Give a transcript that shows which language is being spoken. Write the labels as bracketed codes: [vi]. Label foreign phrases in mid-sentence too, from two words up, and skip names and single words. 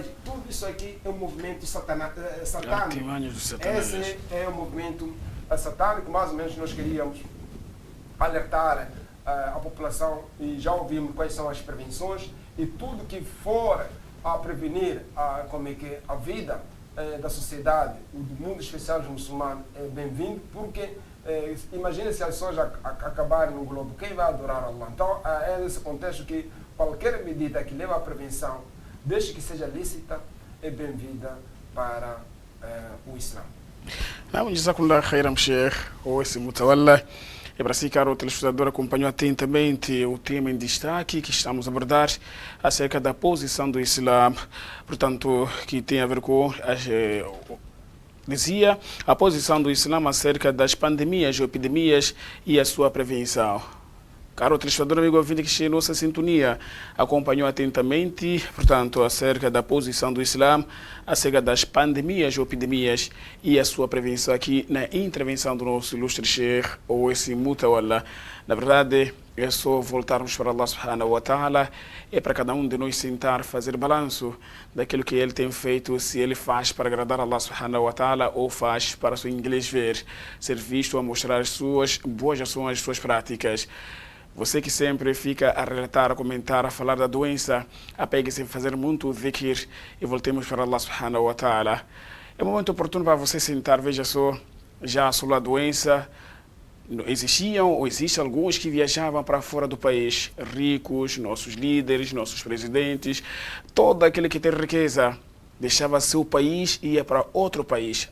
[pt] Tudo isso aqui é um movimento satânico. Esse é um movimento satânico, mais ou menos nós queríamos alertar a população, e já ouvimos quais são as prevenções, e tudo que for a prevenir a vida da sociedade, do mundo especial dos muçulmanos, é bem-vindo, porque imagina se as pessoas acabarem no globo, quem vai adorar Allah? Então é nesse contexto que qualquer medida que leva à prevenção, desde que seja lícita, é bem-vinda para o Islã. [ar] جزاكم الله خيرا, Sheikh Owais Mutawalla. [pt] E para si, caro telespectador, acompanhou atentamente o tema em destaque que estamos a abordar acerca da posição do Islã, portanto, que tem a ver com dizia a posição do Islã acerca das pandemias ou epidemias e a sua prevenção. Caro telespectador, amigo ouvinte que está em nossa sintonia, acompanhou atentamente, portanto, acerca da posição do Islã, acerca das pandemias ou epidemias e a sua prevenção aqui na intervenção do nosso ilustre Sheikh Owais Mutawalla. Na verdade, é só voltarmos para [ar] الله سبحانه وتعالى, [pt] é para cada um de nós sentar, fazer balanço daquilo que ele tem feito, se ele faz para agradar [ar] الله سبحانه وتعالى [pt] ou faz para o seu inglês ver, ser visto a mostrar as suas boas ações, as suas práticas. Você que sempre fica a relatar, a comentar, a falar da doença, apegue-se em fazer muito dhikr e voltemos para [ar] الله سبحانه وتعالى. [pt] É um momento oportuno para você sentar, veja só, já sobre a doença. Existiam ou existem alguns que viajavam para fora do país, ricos, nossos líderes, nossos presidentes, todo aquele que tem riqueza deixava seu país e ia para outro país.